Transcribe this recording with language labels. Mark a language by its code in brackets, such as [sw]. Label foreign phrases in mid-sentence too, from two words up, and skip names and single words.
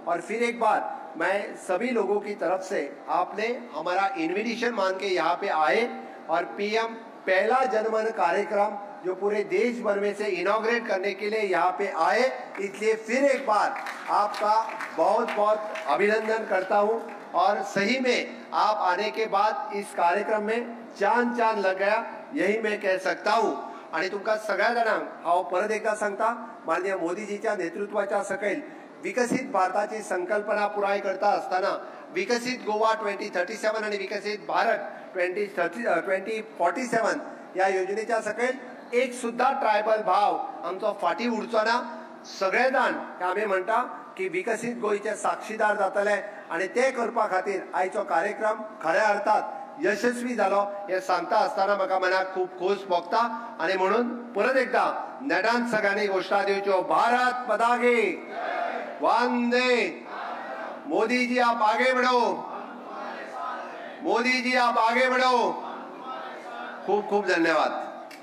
[hi] और फिर एक बार मैं सभी लोगों की तरफ से आपने हमारा इन्विटेशन मान के यहाँ पे आए और PM पहला जनमन कार्यक्रम जो पूरे देश भर में से इनॉग्रेट करने के लिए यहाँ पे आए, इसलिए फिर एक बार आपका बहुत बहुत अभिनंदन करता हूँ. और सही में आप आने के बाद इस कार्यक्रम में चांद लग गया, यही मैं कह सकता हूँ. [kok] आणि तुमका सगळ्या जाणांक हांव परत एकदा सांगता, माननीय मोदीजीच्या नेतृत्वाच्या सकयल विकसित भारताची संकल्पना पुराय करता असताना विकसित गोवा 2037 आणि विकसित भारत 2047 या योजनेच्या सकयल एक सुद्धा ट्रायबल भाव आमचो फाटी उरचो ना. सगळे जाण आमी म्हणटा की विकसित गोयचे साक्षीदार जातले आणि ते करपा खातीर आयचो कार्यक्रम खऱ्या अर्थात यशस्वी जालो हे सांगता आसतना म्हाका मनाक खूब खोस भोगता आनी म्हणून परत एकदा नेटान सगळ्यांनी घोषणा दिवच्यो भारत पताके वंदे [hi] मोदी जी आप आगे बढ़ो मोदी जी आप आगे बढ़ो [kok] खूब खूब धन्यवाद।